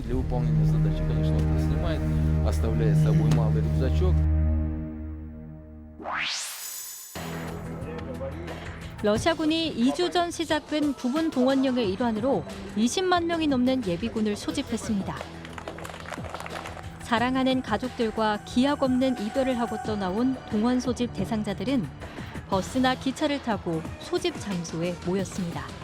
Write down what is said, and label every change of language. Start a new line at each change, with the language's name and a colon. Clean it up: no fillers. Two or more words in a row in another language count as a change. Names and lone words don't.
Russian: Для выполнения задачи, конечно, он это снимает, оставляя с собой малый рюкзачок.
Korean: 러시아군이 2주 전 시작된 부분 동원령의 일환으로 20만 명이 넘는 예비군을 소집했습니다. 사랑하는 가족들과 기약 없는 이별을 하고 떠나온 동원 소집 대상자들은 버스나 기차를 타고 소집 장소에 모였습니다.